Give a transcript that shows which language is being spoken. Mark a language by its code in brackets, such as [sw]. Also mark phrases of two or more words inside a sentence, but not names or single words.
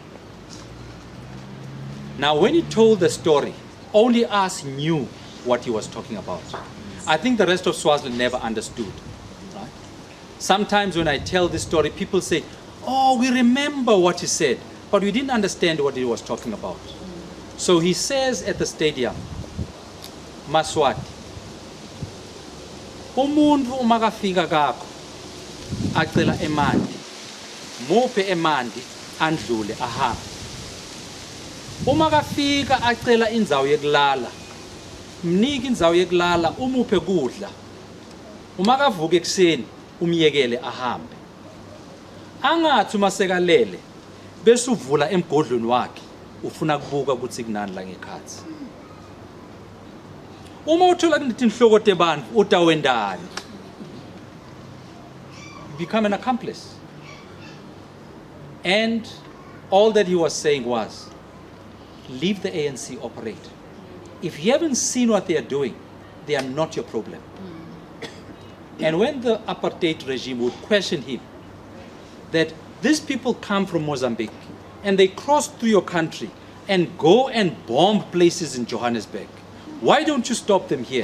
[en] Now, when he told the story, only us knew what he was talking about. I think the rest of Swaziland never understood. Right? Sometimes when I tell this story, people say, oh, we remember what he said, but we didn't understand what he was talking about. So he says at the stadium, [ss] Maswati, umuntu umakafika kakho acela emandi muphe emandi andlule ahambe umakafika acela indzawo yekulala mnike indzawo yekulala umuphe kudla umakavuka ekseni umyekele ahambe angathi umasekalele bese uvula emgodlweni wakhe ufuna kubuka ukuthi kunani la ngekhathi uma uthola kunetinhloko tebantu utawendani [en] become an accomplice. And all that he was saying was, leave the ANC operate. If you haven't seen what they are doing, they are not your problem. And when the apartheid regime would question him, that these people come from Mozambique and they cross through your country and go and bomb places in Johannesburg, why don't you stop them here?